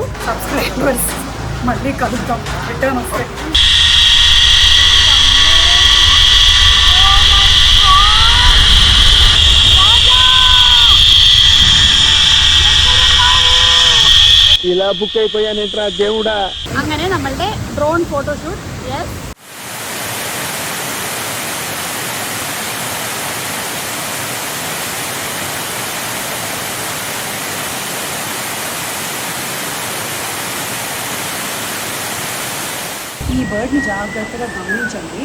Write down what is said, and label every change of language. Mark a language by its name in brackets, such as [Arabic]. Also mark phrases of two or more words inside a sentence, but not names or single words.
[Telugu] సబ్స్క్రైబర్స్ మళ్ళీ కలుద్దాం, రిటర్న్ వస్తే. ఇలా బుక్ అయిపోయానేంట్రా దేవుడా. [Malayalam] അങ്ങനെ നമ്മളുടെ ഡ്രോൺ ഫോട്ടോഷൂട്ട്. യെസ്, [Telugu] ఈ బర్డ్ని జాగ్రత్తగా గమనించండి.